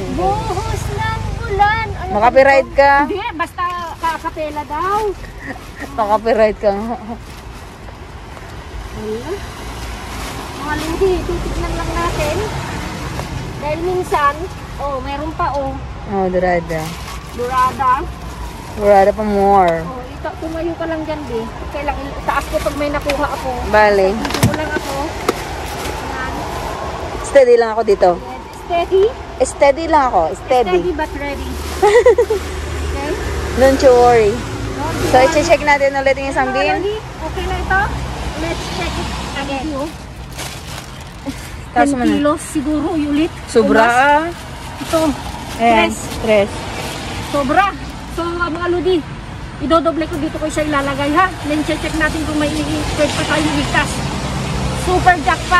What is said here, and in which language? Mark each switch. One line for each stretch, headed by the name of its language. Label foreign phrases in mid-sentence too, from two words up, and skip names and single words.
Filipino: Buhos ng ulan. Ano Makapiright ba ka. ito? Hindi, basta kakapela daw. Makapiright ka nga. Wala. Mga ludi, titignan lang natin. Dahil minsan, oh, meron pa, oh. Oh, dorada. Dorada. Dorada pa more. Oh, tumayo ka lang dyan, di. Kailangan itaas ko pag may nakuha ako. Bale. Dito lang ako. Yan. Steady lang ako dito. Steady? Steady lang ako. Steady.
English: Steady but ready. Okay? Don't you worry.
Filipino: So, i-check natin ulit yung isang bin. Okay na ito?
English: Let's check it again.
Filipino: Tapos 10 kilos siguro ulit. Sobra. Ito. Ayan. Stress. Sobra. So, mga ludi, idodoble ko dito ko siya ilalagay, ha? Then, check natin kung may pwede pa tayo ligtas.
English: Super jackpot.